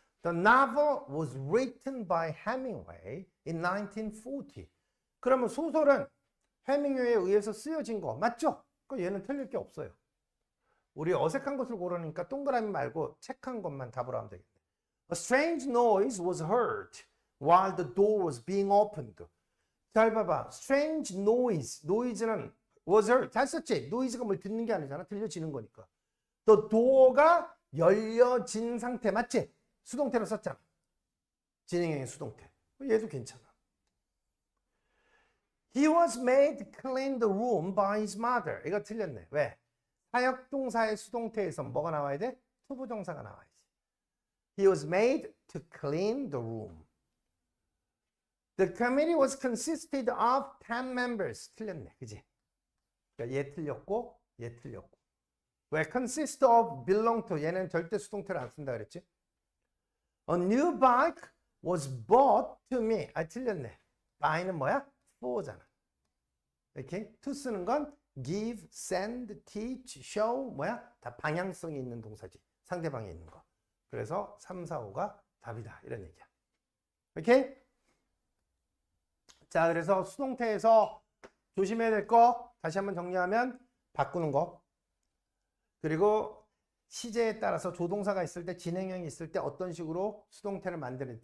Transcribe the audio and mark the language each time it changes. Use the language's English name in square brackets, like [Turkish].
[English] The novel was written by Hemingway in 1940. [Korean] 그러면 소설은 해밍웨이에 의해서 쓰여진 거 맞죠? 그 얘는 틀릴 게 없어요. 우리 어색한 것을 고르니까 동그라미 말고 책한 것만 답으로 하면 되겠네. [English] A strange noise was heard while the door was being opened. [Korean] 잘 봐봐. strange noise. noise는 was heard. 잘 썼지? noise가 뭘 듣는 게 아니잖아. 들려지는 거니까. The door가 열려진 상태 맞지? 수동태로 썼잖아. 진행형의 수동태. 얘도 괜찮아. [English] He was made to clean the room by his mother. [Korean] 이거 틀렸네. 왜? 사역동사의 수동태에서 뭐가 나와야 돼? 투부정사가 나와야지. [English] He was made to clean the room. The committee was consisted of 10 members. [Korean] 틀렸네. 그지? 그러니까 얘 틀렸고 얘 틀렸고. 왜? consist of, belong to. 얘는 절대 수동태를 안 쓴다 그랬지? [English] A new bike was bought to me. [Korean] 틀렸네. buy는 뭐야? for잖아. 이렇게 to 쓰는 건 [English] give, send, teach, show 뭐야? [Korean] 다 방향성이 있는 동사지. 상대방에 있는 거. 그래서 3, 4, 5가 답이다. 이런 얘기야. 오케이? 자, 그래서 수동태에서 조심해야 될 거 다시 한번 정리하면 바꾸는 거. 그리고 시제에 따라서 조동사가 있을 때, 진행형이 있을 때 어떤 식으로 수동태를 만드는지.